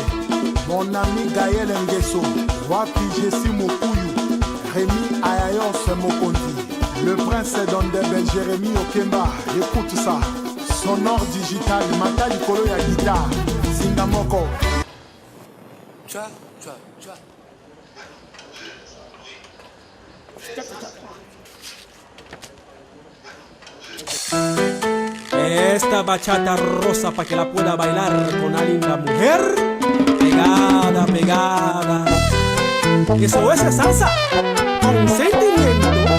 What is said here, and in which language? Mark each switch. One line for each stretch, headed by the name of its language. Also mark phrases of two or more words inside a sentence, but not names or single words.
French: Mon ami Gaël Nguesso. Wapi Jessi Mokuyu. Rémi Ayayos Mokondi. Le prince d'Ondebel Jérémy Okemba. Écoute ça. Sonore digital, Matali Kolo ya guitare, Zingamoko. Tcha, tcha, tcha.
Spanish: Esta bachata rosa para que la pueda bailar con la linda mujer. Pegada, pegada. Eso es salsa con sentimiento.